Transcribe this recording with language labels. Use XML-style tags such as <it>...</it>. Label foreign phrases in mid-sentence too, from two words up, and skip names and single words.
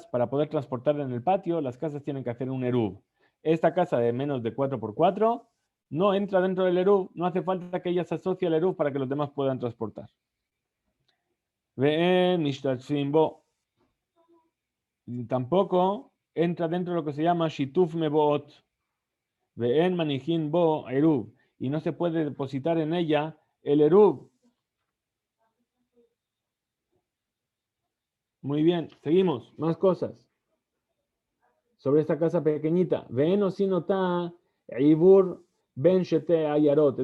<es>Para poder transportar en el patio, las casas tienen que hacer un eruv. Esta casa de menos de 4x4 no entra dentro del eruv, no hace falta que ella se asocie al eruv para que los demás puedan transportar.</es> <he>ואין משתתפין בו.</he> <es>Tampoco entra dentro de lo que se llama</es> <he>שיתוף מבואות. ואין מניחין בו עירוב.</he> <es>Y no se puede depositar en ella el eruv. Muy bien, seguimos. Más cosas sobre esta casa pequeñita.</es> <he>ואין עושין אותה עיבור בין שתי עיירות.</he>